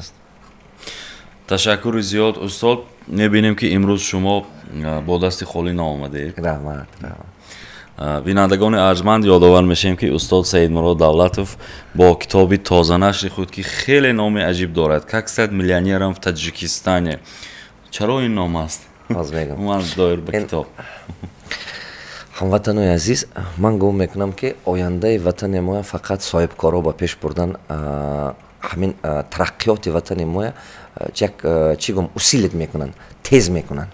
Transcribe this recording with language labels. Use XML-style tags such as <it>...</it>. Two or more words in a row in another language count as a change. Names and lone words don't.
<tg>Ташаккури зиёд устод. Мебинем ки имрӯз шумо бо дасти холӣ наомадед. Раҳмат. бинандагони арҷманд ёдовар мешавем ки устод Саидмурод Давлатов бо китоби тозанашри худ ки хеле номи аҷиб дорад,</tg> <ru>как стать миллионером в Таҷикистане.</ru> <tg>Чаро ин ном аст? Ман доир ба китоб. ҳамватанои азиз, ман гум мекунам ки ояндаи ватани моя фақат соҳибкоро ба пеш бурдан ҳамин тараққиёти ватани моя як чӣ гум усилит мекунанд, тез мекунанд.</tg>